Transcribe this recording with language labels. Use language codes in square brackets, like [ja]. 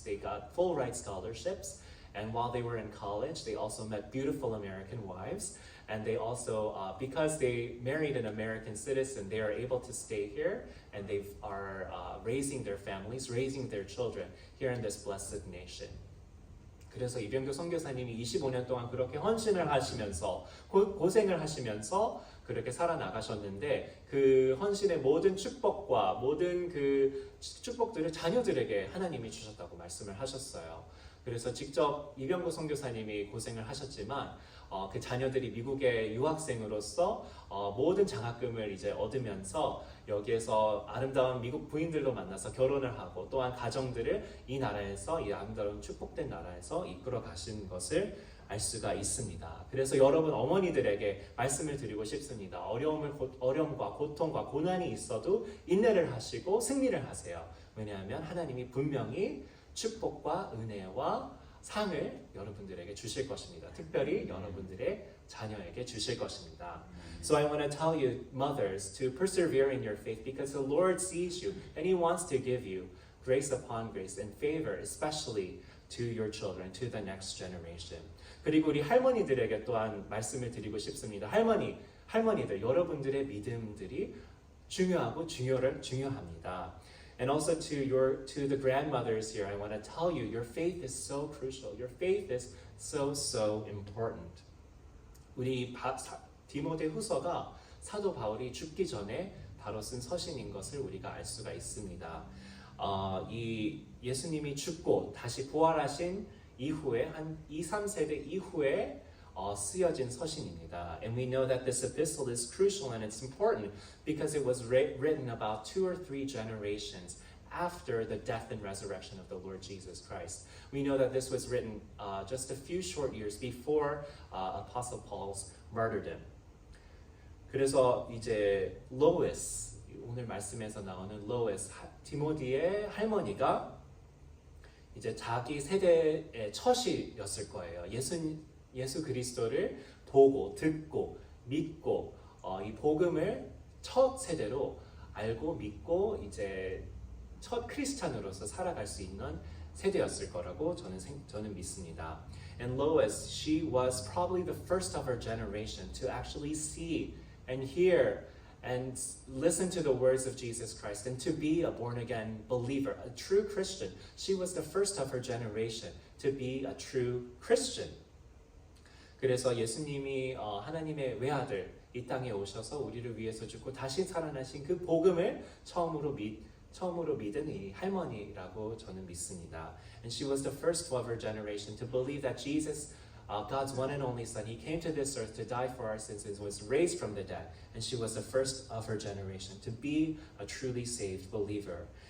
[en] They got full ride scholarships. And while they were in college, they also met beautiful American wives. And they also, because they married an American citizen, they are able to stay here and they are raising their families, raising their children here in this blessed nation. [ko] 그래서 이병규 선교사님이 25년 동안 그렇게 헌신을 하시면서 고생을 하시면서 그렇게 살아나가셨는데 그 헌신의 모든 축복과 모든 그 축복들을 자녀들에게 하나님이 주셨다고 말씀을 하셨어요. 그래서 직접 이병구 선교사님이 고생을 하셨지만 그 자녀들이 미국의 유학생으로서 모든 장학금을 이제 얻으면서 여기에서 아름다운 미국 부인들도 만나서 결혼을 하고 또한 가정들을 이 나라에서 이 아름다운 축복된 나라에서 이끌어 가신 것을 알 수가 있습니다. 그래서 여러분 어머니들에게 말씀을 드리고 싶습니다. 어려움과 고통과 고난이 있어도 인내를 하시고 승리를 하세요. 왜냐하면 하나님이 분명히 축복과 은혜와 상을 여러분들에게 주실 것입니다. 특별히 여러분들의 자녀에게 주실 것입니다. [en] So I want to tell you, mothers, to persevere in your faith because the Lord sees you and He wants to give you grace upon grace and favor, especially to your children, to the next generation. [ko] 그리고 우리 할머니들에게 또한 말씀을 드리고 싶습니다. 할머니들, 여러분들의 믿음들이 중요합니다. [en] And also to the grandmothers here, I want to tell you, your faith is so crucial. Your faith is so important. [ko] 우리 디모데후서가 사도 바울이 죽기 전에 바로 쓴 서신인 것을 우리가 알 수가 있습니다. 이 예수님이 죽고 다시 부활하신 이후에 한 2, 3세대 이후에 쓰여진 서신입니다. [en] And we know that this epistle is crucial and it's important because it was written about 2 or 3 generations after the death and resurrection of the Lord Jesus Christ. We know that this was written just a few short years before Apostle Paul's martyrdom. [ko] 그래서 이제 로이스, 오늘 말씀에서 나오는 로이스, 디모디의 할머니가 이제 자기 세대의 첫이었을 거예요. 예수 그리스도를 보고 듣고 믿고 이 복음을 첫 세대로 알고 믿고 이제 첫 크리스찬으로서 살아갈 수 있는 세대였을 거라고 저는 믿습니다. [en] And Lois, she was probably the first of her generation to actually see and hear and listen to the words of Jesus Christ and to be a born-again believer, a true Christian. She was the first of her generation to be a true Christian. [ko] 그래서 예수님이 하나님의 외아들 이 땅에 오셔서 우리를 위해서 죽고 다시 살아나신 그 복음을 처음으로 믿은 이 할머니라고 저는 믿습니다. [en] And she was the first of her generation to believe that Jesus, God's one and only Son, He came to this earth to die for our sins and was raised from the dead. And she was the first of her generation to be a truly saved believer.